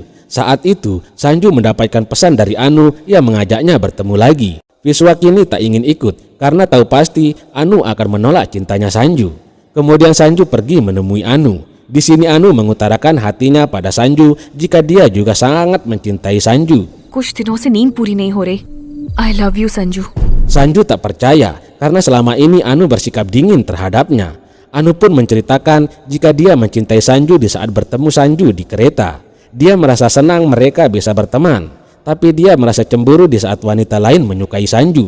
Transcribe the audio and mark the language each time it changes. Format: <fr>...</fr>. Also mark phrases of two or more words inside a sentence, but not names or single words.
<id>Saat itu Sanju mendapatkan pesan dari Anu yang mengajaknya bertemu lagi. Viswa kini tak ingin ikut karena tahu pasti Anu akan menolak cintanya Sanju. Kemudian Sanju pergi menemui Anu. Di sini Anu mengutarakan hatinya pada Sanju jika dia juga sangat mencintai Sanju.</id> <hi>कुछ दिनों से नींद पूरी नहीं हो रही।</hi> <en>I love you संजू।</en> <id>Sanju tak percaya karena selama ini Anu bersikap dingin terhadapnya. Anu pun menceritakan jika dia mencintai Sanju di saat bertemu Sanju di kereta. Dia merasa senang mereka bisa berteman, tapi dia merasa cemburu di saat wanita lain menyukai Sanju.</id>